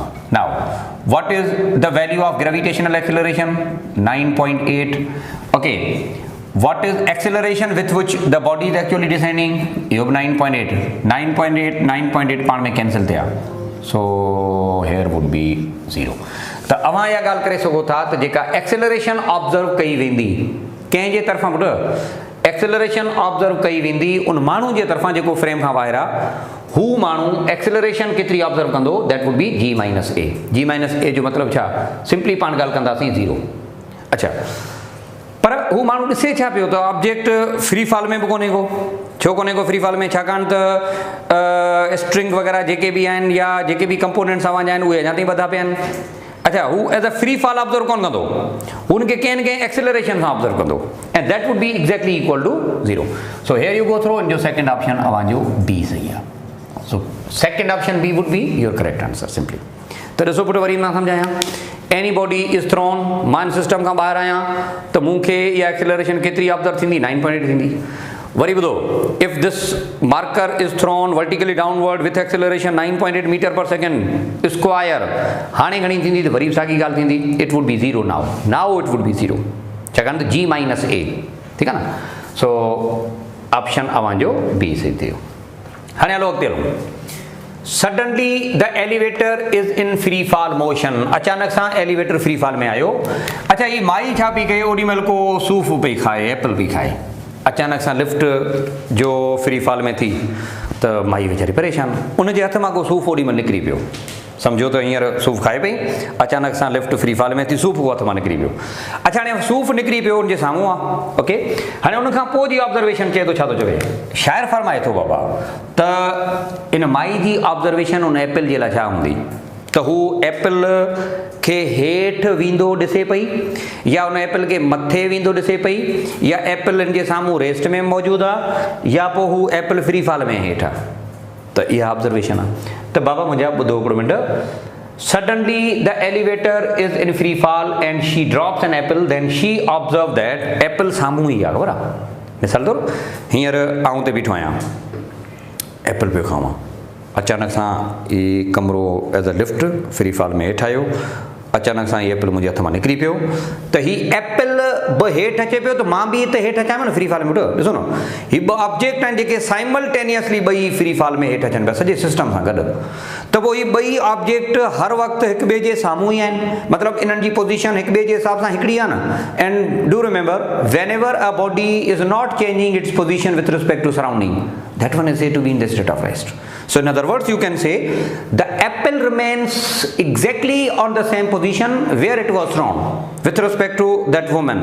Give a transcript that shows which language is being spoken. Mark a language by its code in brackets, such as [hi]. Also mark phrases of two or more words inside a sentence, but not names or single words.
[en] नाउ what is the value of gravitational acceleration? 9.8. okay, what is acceleration with which the body is actually descending? You have [sd] 9.8 9.8 पाण में कैंसिल थिया, [en] so here would be 0। [sd] त अवां इहा ॻाल्हि करे सघो था त जेका एक्सेलरेशन ऑब्ज़र्व कई वेंदी कंहिंजे तरफ़ां पुटु, एक्सेलरेशन ऑब्ज़र्व कई वेंदी उन माण्हू जे तरफ़ां जेको फ्रेम खां ॿाहिरि आहे, हू माण्हू एक्सेलरेशन केतिरी ऑब्ज़र्व कंदो, [en] that would be g minus a. g minus a [sd] जो मतिलबु छा, सिंपली पाण ॻाल्हि कंदासीं 0। अच्छा, पर हू माण्हू ॾिसे छा पियो त ऑब्जेक्ट [en] free fall [sd] में बि कोन्हे को। छो कोन्हे को [en] free fall [sd] में, छाकाणि त स्ट्रिंग वग़ैरह जेके बि आहिनि या जेके बि कंपोनेंट्स अवांजा आहिनि उहे अञा ताईं ॿधा पिया आहिनि। अच्छा, हू [en] as a free fall [sd] ऑब्ज़र्व कोन कंदो, हुनखे कंहिं न कंहिं एक्सेलरेशन सां ऑब्ज़र्व कंदो, [en] and that would be exactly equal to 0. so here you go through, [sd] इन जो सेकंड ऑप्शन अवांजो बी सही आहे। [en] So second option B would be your correct answer simply। [sd] तो ॾिसो पुटु वरी मां सम्झायां, [en] any body is thrown, [sd] मां सिस्टम खां ॿाहिरि आहियां त मूंखे इहा एक्सेलरेशन केतिरी ऑब्ज़र्व थींदी, 9.8 थींदी। वरी ॿुधो, [en] if this marker is thrown vertically downward with acceleration 9.8 meter per second square, [sd] हाणे घणी थींदी त वरी साॻी ॻाल्हि थींदी, [en] it would be 0 now it would be 0, [sd] छाकाणि त [en] g minus a, [sd] ठीकु आहे न। सो ऑप्शन अवांजो बी सही थियो। हाणे हलो अॻिते हलो। [en] suddenly the elevator is in free fall motion, [sd] अचानक सां [en] elevator free fall [sd] में आयो। अच्छा, ही माई छा पई कहे, ओॾी महिल को सूफ़ पई खाए, एप्पल पई खाए। अचानक सां लिफ्ट जो [en] free fall [sd] में थी त माई वीचारी परेशान, उनजे हथ मां को सूफ़ ओॾी महिल निकिरी पियो। सम्झो त हींअर सूफ़ खाए पई, अचानक सां लिफ्ट [en] free fall [sd] में थी, सूफ़ हथ मां निकिरी पियो। अच्छा, हाणे सूफ़ निकिरी पियो उनजे साम्हूं आहे, ओके। हाणे उनखां पोइ जी ऑब्ज़र्वेशन चए थो, छा थो चवे, शाइर फरमाए थो बाबा त इन माई जी ऑब्ज़र्वेशन उन एप्पल जे लाइ छा हूंदी त हू एप्पल खे हेठि वेंदो ॾिसे पई, या उन एप्पल खे मथे वेंदो ॾिसे पई, या एप्पल इन जे साम्हूं रेस्ट में मौजूदु आहे, या पोइ हू एप्पल [en] free fall [sd] में हेठि आहे। त इहा ऑब्ज़र्वेशन आहे। त बाबा मुंहिंजा ॿुधो हिकिड़ो मिंट। [en] suddenly the elevator is in free fall and she drops an apple, then she observe that apple [sd] साम्हूं ई आहे, ख़बर आहे। मिसाल तौरु हींअर आऊं ते बीठो आहियां, एप्पल पियो खावां, अचानक सां ई कमिरो [en] as a lift free fall [sd] में हेठि आयो, अचानक सां ही एप्पल मुंहिंजे हथ मां निकिरी पियो, त ही एप्पल बि हेठि अचे पियो त मां बि त हेठि अचां न [en] free fall [sd] में। ॾिसो न, ही ॿ ऑब्जेक्ट आहिनि जेके साइमल्टेनियसली ॿई [en] free fall [sd] में हेठि अचनि पिया सॼे सिस्टम सां गॾु, त पोइ ही ॿई ऑब्जेक्ट हर वक़्तु हिक ॿिए जे साम्हूं ई आहिनि, मतिलबु इन्हनि जी पोज़ीशन हिक ॿिए जे हिसाब सां हिकिड़ी आहे न। [en] and do remember, when ever a body is not changing its position with respect to surrounding, that one is said to be in the state of rest. So in other words, you can say the apple remains exactly on the same position where it was thrown with respect to that woman.